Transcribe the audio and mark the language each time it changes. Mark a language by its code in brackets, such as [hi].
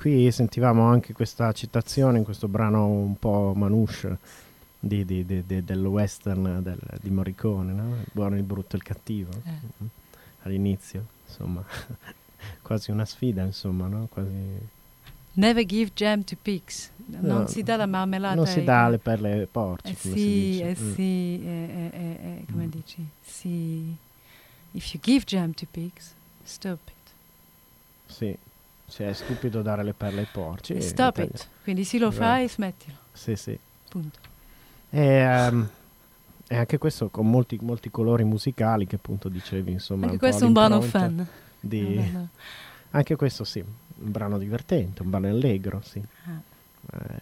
[it] Sentivamo anche questa citazione in questo brano un po' manouche del western di Morricone, no? Il buono, il brutto, il cattivo. All'inizio, insomma, quasi una sfida, insomma, no? Quasi... [en] Never give jam to pigs. [it] No, non si dà la marmellata. Non si dà le perle ai porci, come sì, si dice. Sì, come dici? Sì. [en] If you give jam to pigs, stop it. [it] Sì. Cioè è stupido dare le perle ai porci. [en] Stop it. [it] Quindi se lo fai, smettilo. Sì, sì. Punto. E anche questo con molti, molti colori musicali che appunto dicevi, insomma. Anche questo è un brano fun. Di... No, no, no. Anche questo sì, un brano divertente, un brano allegro, sì. Ah.